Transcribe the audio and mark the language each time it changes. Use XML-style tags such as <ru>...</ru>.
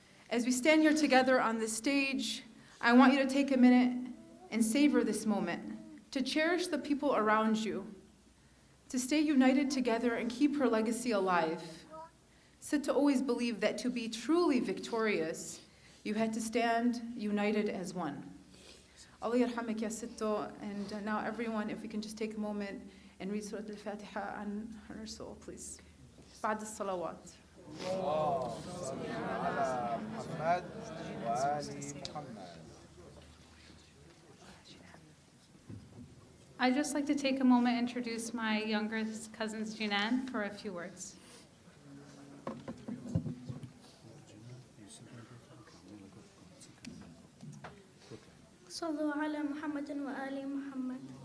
<en>As we stand here together on this stage, I want you to take a minute and savor this moment, to cherish the people around you, to stay united together and keep her legacy alive. Sittu always believed that to be truly victorious, you had to stand united as one.</en> <ar>Allah yarhamak ya Sittu,</ar> <en>and now everyone, if we can just take a moment and read Surah Al-Fatiha on her soul, please.</en> <ar>بعد الصلوات. اللهم صل على محمد وآل محمد.</ar> <en>I'd just like to take a moment and introduce my younger cousins, Jinan, for a few words.</en> <ar>صلوا على محمد وآل محمد.</ar>